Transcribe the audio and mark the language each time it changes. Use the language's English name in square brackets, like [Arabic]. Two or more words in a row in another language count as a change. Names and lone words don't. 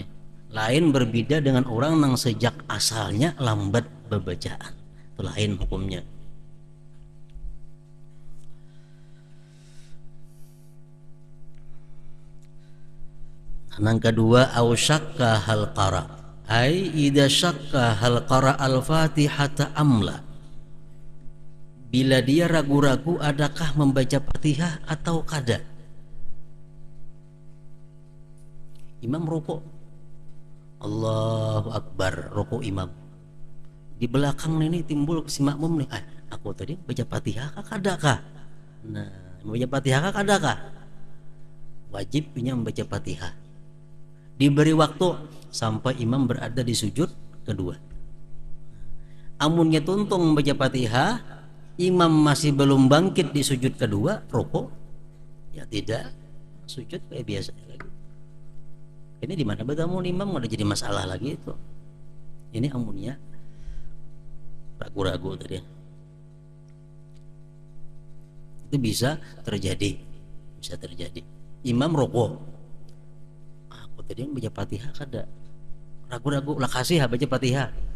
[Banjar] Lain berbeda dengan orang nang sejak asalnya lambat bebacaan, itu lain hukumnya. [Indonesian] Yang kedua, [Arabic] أو شك هل قرأ أي إذا شك هل قرأ الفاتحة أم لا, [Banjar] bila dia ragu-ragu adakah membaca Fatihah atau kada. Imam rukuk, [Arabic] الله أكبر, [Banjar] rukuk imam. Di belakang ini timbul si makmum nih, aku tadi baca Fatihah kah kada kah? Nah, membaca Fatihah kah kada kah? Wajib punya membaca Fatihah. Diberi waktu sampai imam berada di sujud kedua. Amunnya tuntung membaca Fatihah, imam masih belum bangkit di sujud kedua, rukuk, ya tidak, sujud kayak biasa lagi. Ini di mana bertemu imam udah jadi masalah lagi itu. Ini amunnya ragu-ragu tadi. Itu bisa terjadi, Imam rukuk, aku tadi baca Fatihah kada, ragu-ragu, lah kasih baca Fatihah.